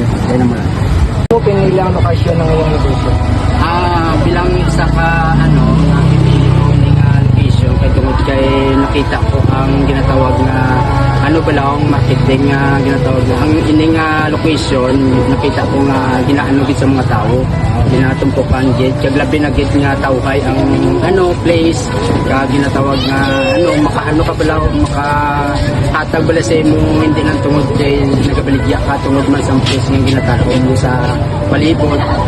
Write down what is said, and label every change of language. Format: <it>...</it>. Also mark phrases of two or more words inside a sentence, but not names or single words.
<tl>Kaya naman mo pinili ang lokasyon ng iyong negosyo?</tl> <hil>Bilang isa ka pinili ko ng location kay tungod kay nakita ko ang ginatawag na ang marketing nga ginatawag na ang ining location nakita ko nga ginaano gid sa mga tao, ginatumpukan gid kag labi na gid nga tao kay ang place kag ginatawag nga makaano ka bala makahatag bala sa imo hindi lang tungod kay nagabaligya ka tungod man sa place nga ginatawag mo sa palibot.</hil>